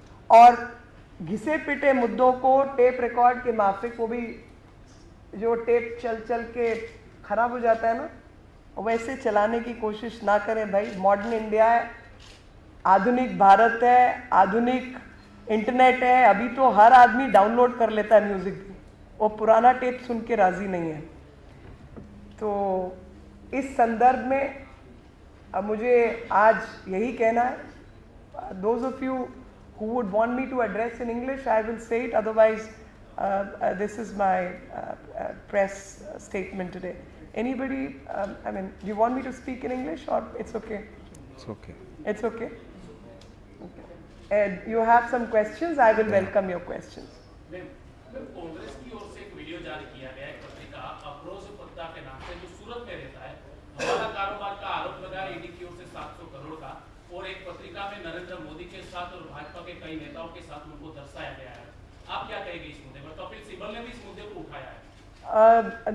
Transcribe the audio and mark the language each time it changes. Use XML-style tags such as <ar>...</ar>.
<hi>और घिसे पिटे मुद्दों को टेप रिकॉर्ड के माफिक, वो भी जो टेप चल चल के खराब हो जाता है ना, वैसे चलाने की कोशिश ना करें भाई। मॉडर्न इंडिया है, आधुनिक भारत है, आधुनिक इंटरनेट है, अभी तो हर आदमी डाउनलोड कर लेता है म्यूज़िक भी, वो पुराना टेप सुन के राज़ी नहीं है। तो इस संदर्भ में अब मुझे आज यही कहना है,</hi> <en>those of you who would want me to address in English, I will say it, otherwise this is my press statement today. Anybody, I mean, do you want me to speak in English or it's okay? It's okay. It's okay? Okay. And you have some questions, I will welcome your questions.</en> <hi>Congress की ओर से एक video जारी किया गया है, पत्रिका अफरोज पत्ता के नाम से, जो सूरत में रहता है, हवाला कारोबार का आरोप लगा है ईडी की ओर से 700 करोड़ का, और एक पत्रिका में नरेंद्र मोदी के साथ और भाजपा के कई नेताओं के साथ उनको दर्शाया गया है। आप क्या कहेंगे इस मुद्दे पर? कपिल सिब्बल ने भी इस मुद्दे को उठाया है।</hi>